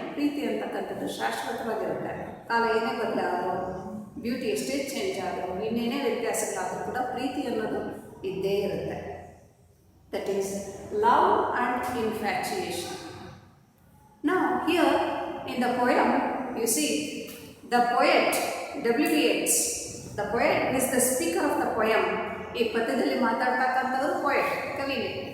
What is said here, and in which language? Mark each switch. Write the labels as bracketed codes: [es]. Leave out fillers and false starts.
[kn] ಪ್ರೀತಿ ಅಂತಕ್ಕಂಥದ್ದು ಶಾಶ್ವತವಾಗಿರುತ್ತೆ. ಕಾಲ ಏನೇ ಬದಲಾದರೂ, ಬ್ಯೂಟಿ ಎಷ್ಟೇ ಚೇಂಜ್ ಆದರೂ, ಇನ್ನೇನೇ ವ್ಯತ್ಯಾಸಗಳಾದರೂ ಕೂಡ ಪ್ರೀತಿ ಅನ್ನೋದು ಇದ್ದೇ ಇರುತ್ತೆ. [en] That is love and infatuation. Now here in the poem you see the poet W.B. Yeats. The poet is the speaker of the poem. [kn] ಈ ಪದ್ಯದಲ್ಲಿ ಮಾತಾಡ್ತಕ್ಕಂಥವರು poet, ಕವಿನೇ.